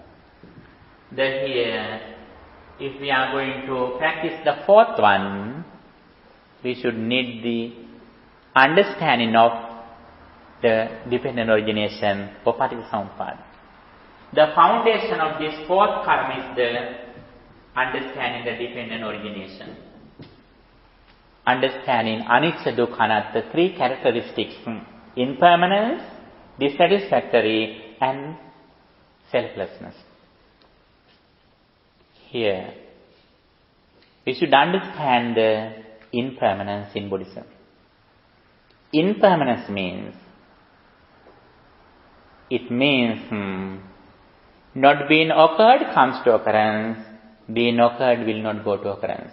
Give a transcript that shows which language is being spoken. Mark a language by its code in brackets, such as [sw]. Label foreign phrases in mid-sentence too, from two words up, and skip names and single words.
[en] Here, if we are going to practice the 4th one, we should need the understanding of the dependent origination or paticcasamuppada. The foundation of this 4th karma is the understanding the dependent origination. Understanding [pi] anicca, dukkha, anatta, [en] 3 characteristics: impermanence, dissatisfactory, and selflessness. Here, we should understand the impermanence in Buddhism. Impermanence means, not being occurred comes to occurrence, being occurred will not go to occurrence.